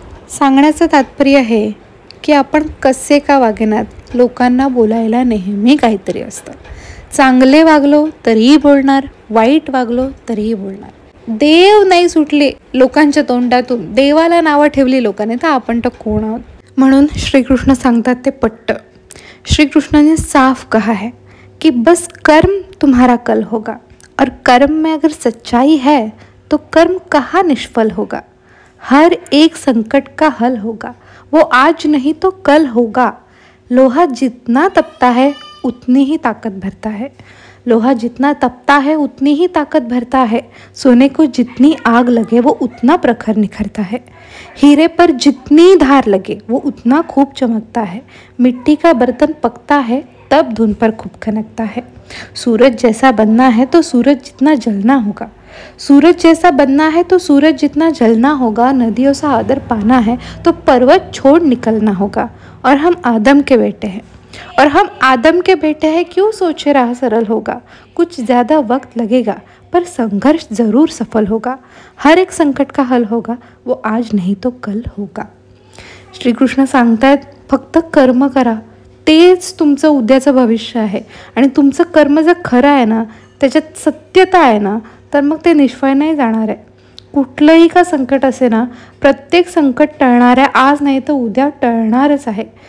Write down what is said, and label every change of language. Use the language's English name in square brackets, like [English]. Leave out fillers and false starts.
[Marathi] सांगण्याचं तात्पर्य आहे की आपण कसे का वागेनात लोकांना बोलायला नेहमी काहीतरी असतं. चांगले वागलो तरीही बोलणार, वाईट वागलो तरीही बोलणार. देव नाही सुटले लोकांच्या तोंडातून, देवाला नावं ठेवली लोकांनी तर आपण तर कोण आहोत. म्हणून श्रीकृष्ण सांगतात ते पट्ट. [Hindi] श्री कृष्ण ने साफ कहा है कि बस कर्म तुम्हारा कल होगा और कर्म में अगर सच्चाई है तो कर्म कहाँ निष्फल होगा. हर एक संकट का हल होगा, वो आज नहीं तो कल होगा. लोहा जितना तपता है उतनी ही ताकत भरता है. लोहा जितना तपता है उतनी ही ताकत भरता है, सोने को जितनी आग लगे वो उतना प्रखर निखरता है, हीरे पर जितनी धार लगे वो उतना खूब चमकता है, मिट्टी का बर्तन पकता है तब धुन पर खूब खनकता है। सूरज जैसा बनना है तो सूरज जितना जलना होगा, सूरज जैसा बनना है तो सूरज जितना जलना होगा, नदियों सा आदर पाना है तो पर्वत छोड़ निकलना होगा। और हम आदम के बेटे हैं, और हम आदम के बेटे हैं, क्यों सोचे राह सरल होगा, कुछ ज़्यादा वक्त लगेगा पर संघर्ष ज़रूर सफल होगा, हर एक संकट का हल होगा, वो आज नहीं तो कल होगा। [Marathi] श्रीकृष्ण सांगतायत फक्त कर्म करा, तेच तुमचं उद्याचं भविष्य आहे। आणि तुमचं कर्म जर खरं आहे ना, त्याच्यात सत्यता आहे ना, तर मग ते निष्फळ नाही जाणार आहे। कुठलंही का संकट असे ना, प्रत्येक संकट टळणाऱ्या आज नाही तर उद्या टळणारच आहे।